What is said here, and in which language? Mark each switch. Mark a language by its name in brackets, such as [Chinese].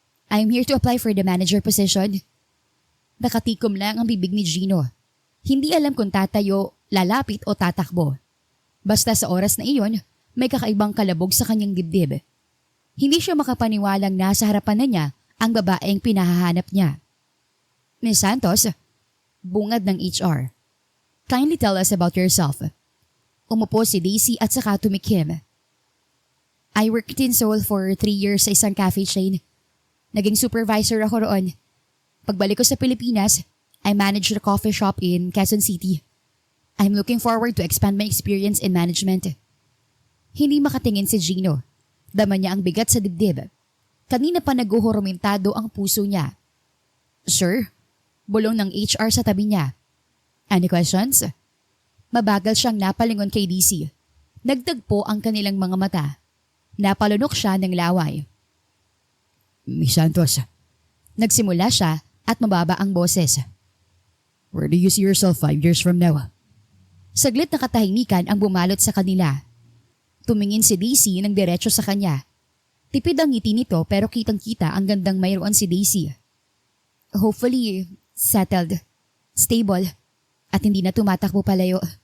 [English] I'm here to apply for the manager position. [Filipino] Nakatikom lang ang bibig ni Gino. Hindi alam kung tatayo, lalapit o tatakbo. Basta sa oras na iyon, may kakaibang kalabog sa kanyang dibdib. Hindi siya makapaniwalang nasa harapan na niya ang babaeng pinahahanap niya. Miss Santos, bungad ng HR. [English] Kindly tell us about yourself. [Filipino] Umupo si Daisy at saka tumikim. [English] I worked in Seoul for 3 years [Filipino] sa isang cafe chain. Naging supervisor ako roon. Pagbalik ko sa Pilipinas, [English] I managed a coffee shop in Quezon City. I'm looking forward to expand my experience in management. [Filipino] Hindi makatingin si Gino. Dama niya ang bigat sa dibdib. Kanina pa naguhurumintado ang puso niya. Sir, bulong ng HR sa tabi niya. [English] Any questions? [Filipino] Mabagal siyang napalingon kay DC. Nagtagpo ang kanilang mga mata. Napalunok siya ng laway. Miss Santos, nagsimula siya at mababa ang boses. [English] Where do you see yourself 5 years from now? [Filipino] Saglit na katahimikan ang bumalot sa kanila. Tumingin si Daisy ng diretso sa kanya. Tipid ang ngiti nito pero kitang-kita ang gandang mayroon si Daisy. [English] Hopefully, settled, stable, [Filipino] at hindi na tumatakbo palayo.